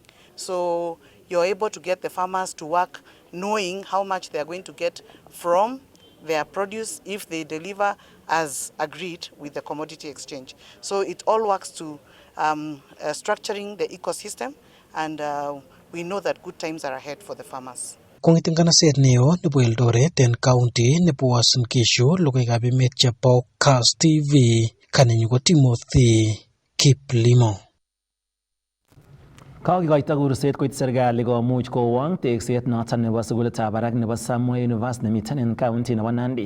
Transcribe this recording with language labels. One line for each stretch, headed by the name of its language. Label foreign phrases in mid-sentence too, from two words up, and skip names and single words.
English: So you're able to get the farmers to work knowing how much they're going to get from their produce if they deliver as agreed with the commodity exchange. So it all works to structuring the ecosystem, and we know that good times are ahead for the farmers.
Kalenjin: Kong'eten kanaset neo nebo Eldoret en county nebo Uasin Gishu, logoiwekab emet chebo Cast TV, kanenyu ko Timothy Kiplimo. Kakikoito kurset koit serikali komuch kowong tekset noton nebo sukulitab barak nebo Samoei University nemiten en county nebo Nandi.